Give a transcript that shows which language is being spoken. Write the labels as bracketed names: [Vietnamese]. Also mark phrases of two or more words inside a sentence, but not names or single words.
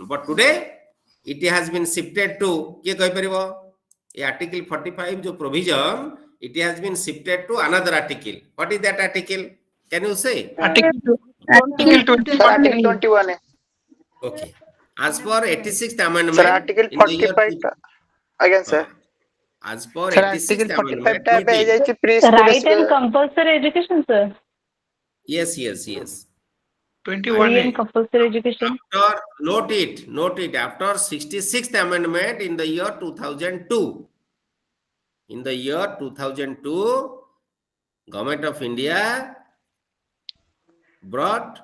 [English] But today, it has been shifted to, Article 45 जो provision, it has been shifted to another article. What is that article? Can you say? Article Sir, 21. Article 21. Okay. As per 86th amendment, Sir, Article in the year 45. Again, sir. as per Sir, 86th Article 45 amendment, [Odia] ଟା ଏବେ ହେଇଯାଇଛି [English] Right and compulsory education, sir. yes. 21 Free and compulsory education. After, note it, after 66th amendment in the year 2002, Government of India brought